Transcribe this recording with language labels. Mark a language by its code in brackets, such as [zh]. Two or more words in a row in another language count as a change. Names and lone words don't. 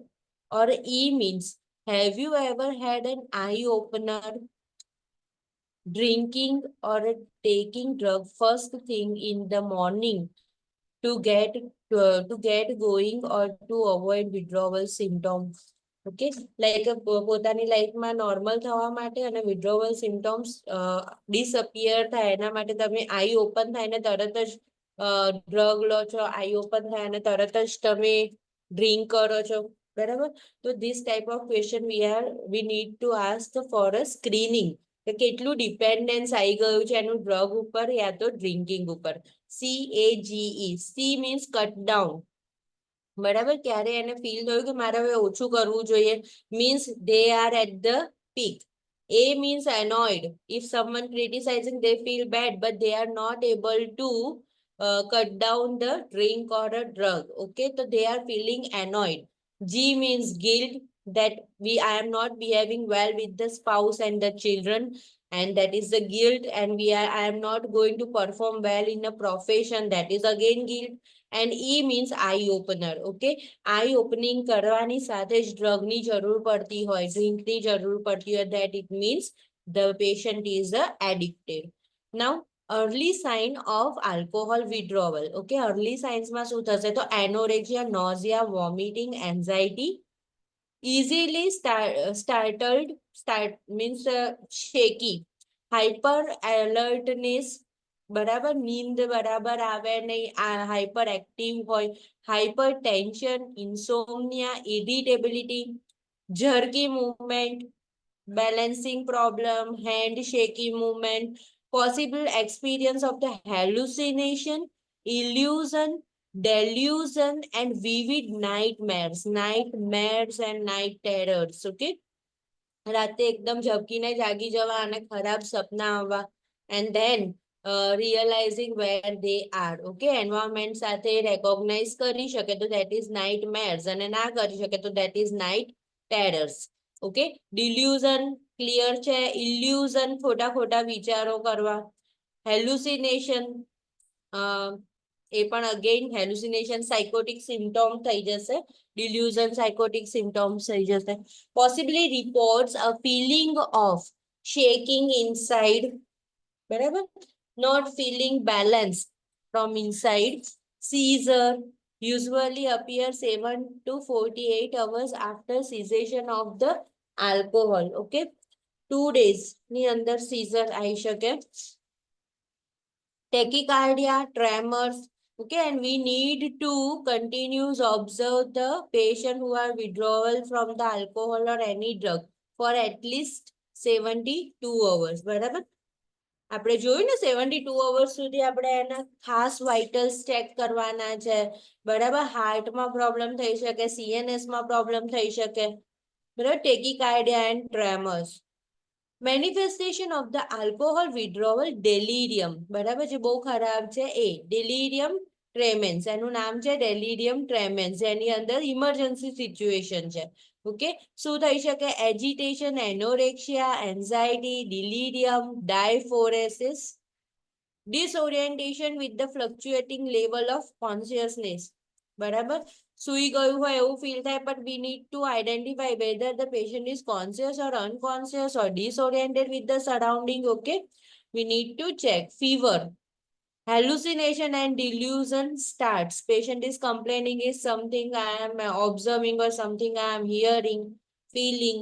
[en] Or E means have you ever had an eye opener drinking or taking drug first thing in the morning to get going or to avoid withdrawal symptoms? okay like [gu] પોતાની લાઈફમાં નોર્મલ થવા માટે અને [en] withdrawal symptoms [gu] ડિસઅપિયર થાય એના માટે તમે [en] eye open [gu] થાય ને તરત જ ડ્રગ લો છો, [en] eye open [gu] થાય અને તરત જ તમે ડ્રિંક કરો છો, બરાબર? તો [en] this type of question we need to ask for a screening [gu] કે કેટલું ડિપેન્ડન્સ આવી ગયું છે એનું ડ્રગ ઉપર યા તો ડ્રિંકિંગ ઉપર. [en] CAGE, C means cut down, બરાબર? [gu] ક્યારે એને ફીલ થયું કે મારે હવે ઓછું કરવું જોઈએ, મીન્સ [en] they are at the peak. A means annoyed. If someone criticizing, they feel bad, but they are not able to cut down the drink or a drug. Okay, so they are feeling annoyed. G means guilt, that I am not behaving well with the spouse and the children, and that is the guilt. And I am not going to perform well in a profession, that is again guilt. And E means eye opener. Okay, eye opening [gu] કરવાની સાથે જ ડ્રગની જરૂર પડતી હોય, ડ્રિંકની જરૂર પડતી હોય, [en] that it means the patient is addicted. Now early sign of alcohol withdrawal. Okay, early signs [gu] માં શું થશે? [en] તો anorexia, nausea, vomiting, anxiety, easily startled, means shaky, hyper alertness, [gu] બરાબર? નીંદ બરાબર આવે નહીં, [en] hyper active [gu] હોય, [en] hyper tension, insomnia, irritability, jerky movement, balancing problem, hand shaky movement, possible experience of the hallucination, illusion, delusion, and vivid nightmares and night terrors. [gu] Okay, રાતે એકદમ ઝબકીને જાગી જવા અને ખરાબ સપના આવવા, [en] and then realizing where they are. Okay, environment સાથે recognize [gu] કરી શકે તો [en] that is nightmares, [gu] અને ના કરી શકે તો [en] that is night terrors. Okay, delusion clear [gu] છે, illusion ખોટા ખોટા વિચારો કરવા, hallucination એ પણ [en] again hallucination psychotic symptom [gu] થઈ જશે, [en] delusion psychotic symptoms [gu] થઈ જશે. [en] Possibly reports a feeling of shaking inside, બરાબર? Not feeling balanced from inside. Seizure usually appear 7 to 48 hours after cessation of the alcohol. [gu] Okay, 2 days ની અંદર seizure આવી શકે. [en] Tachycardia, tremors. Okay, and we need to continuously observe the patient who are withdrawal from the alcohol or any drug for at least 72 hours. [gu] બરાબર? આપણે જોયું ને 72 અવર્સ સુધી આપણે એના ખાસ વાઇટલ્સ ચેક કરવાના છે, બરાબર? હાર્ટમાં પ્રોબ્લેમ થઈ શકે, CNS માં પ્રોબ્લેમ થઈ શકે, બરાબર? [en] tachycardia and tremors. manifestation of the alcohol withdrawal, delirium, બરાબર? [gu] જે બહુ ખરાબ છે એ [en] delirium tremens, [gu] એનું નામ છે [en] delirium tremens, [gu] એની અંદર [en] emergency situation [gu] છે. ઓકે, શું થઈ શકે? [en] agitation, anorexia, anxiety, delirium, diaphoresis, disorientation with the fluctuating level of consciousness, બરાબર? [gu] સુઈ ગયું હોય એવું ફીલ થાય, [en] but we need to identify whether the patient is conscious or unconscious or disoriented with the surrounding. Okay, we need to check. Fever, hallucination and delusion starts. Patient is complaining is something I am observing or something I am hearing, feeling.